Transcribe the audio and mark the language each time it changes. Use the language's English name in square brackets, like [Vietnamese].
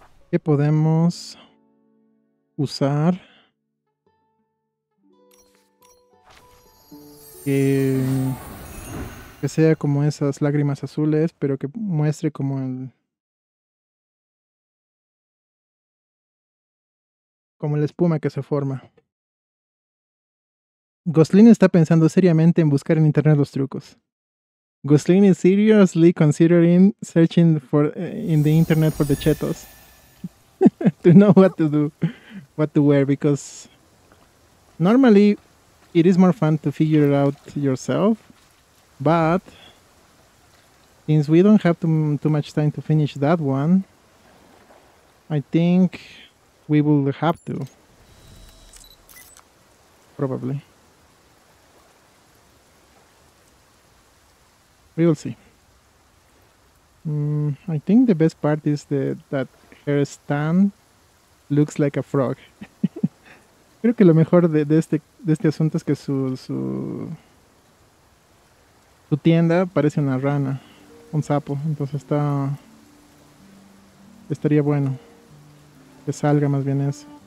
[Spanish] ¿Qué podemos usar que sea como esas lágrimas azules, pero que muestre como la espuma que se forma? Glostlyn está pensando seriamente en buscar en internet los trucos. [English] Glostlyn is seriously considering searching in the internet for the chetos to know what to do, what to wear, because normally it is more fun to figure it out yourself, but since we don't have too much time to finish that one, I think we will have to. Probably. We will see. I think the best part is that her stand looks like a frog. [Spanish] Creo que lo mejor de este asunto es que su tienda parece una rana, un sapo, entonces estaría bueno que salga más bien eso.